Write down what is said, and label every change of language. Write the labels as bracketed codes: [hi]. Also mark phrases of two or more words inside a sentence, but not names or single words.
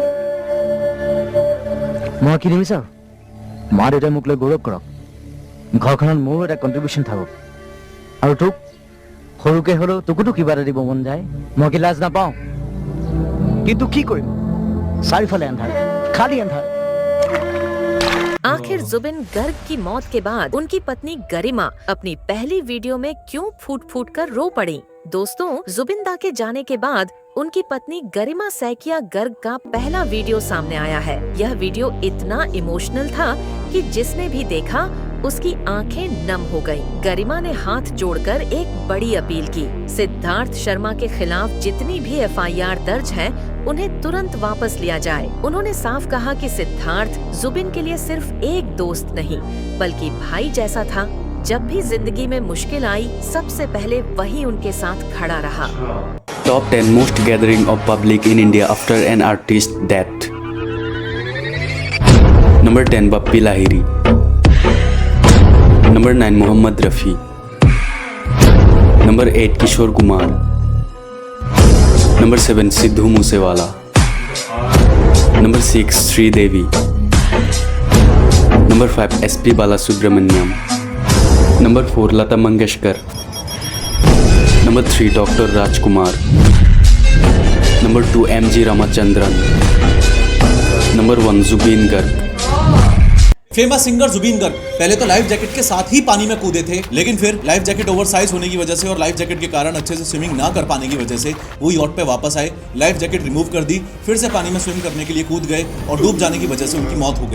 [as] মই কি নিবিচাৰো মা দেউতাই মোক লৈ গৌৰৱ কৰক, ঘৰখনত মোৰো এটা কণ্ট্ৰিবিউশ্যন থাকক। আৰু তোক সৰুকে হলেও তোকোতো কিবা এটা দিব মন যায়। মই কি লাজ নাপাওঁ? কিন্তু কি কৰিম, চাৰিওফালে আন্ধাৰ, খালি আন্ধাৰ। [hi] आखिर जुबिन गर्ग की मौत के बाद उनकी पत्नी गरिमा अपनी पहली वीडियो में क्यों फूट फूट कर रो पड़ी? दोस्तों, जुबिन दा के जाने के बाद उनकी पत्नी गरिमा सैकिया गर्ग का पहला वीडियो सामने आया है। यह वीडियो इतना इमोशनल था कि जिसने भी देखा उसकी आंखें नम हो गईं। गरिमा ने हाथ जोड़कर एक बड़ी अपील की, सिद्धार्थ शर्मा के खिलाफ जितनी भी FIR दर्ज है उन्हें तुरंत वापस लिया जाए। उन्होंने साफ कहा कि सिद्धार्थ जुबिन के लिए सिर्फ एक दोस्त नहीं बल्कि भाई जैसा था। जब भी जिंदगी में मुश्किल आई सबसे पहले वही उनके साथ खड़ा रहा। [en] Top 10 most gathering of public in India after an artist death. Number 10 Bappi Lahiri. Number 9 Mohammad Rafi. Number 8 Kishore Kumar. Number 7 Sidhu Moosewala. Number 6 Sridevi. Number 5 SP Balasubramaniam. Number 4 Lata Mangeshkar. Number 3 Dr. Rajkumar. Number 2 MG Ramachandran. Number 1 Zubeen Garg. famous singer [hi] जुबीन गर्ग पहले तो [en] life jacket [hi] के साथ ही पानी में कूदे थे, लेकिन फिर [en] life jacket oversize [hi] होने की वजह से और [en] life jacket [hi] के कारण अच्छे से स्विमिंग ना कर पाने की वजह से वो यॉट पे वापस आए, [en] life jacket remove [hi] कर दी, फिर से पानी में स्विम करने के लिए कूद गए और डूब जाने की वजह से उनकी मौत हो गई।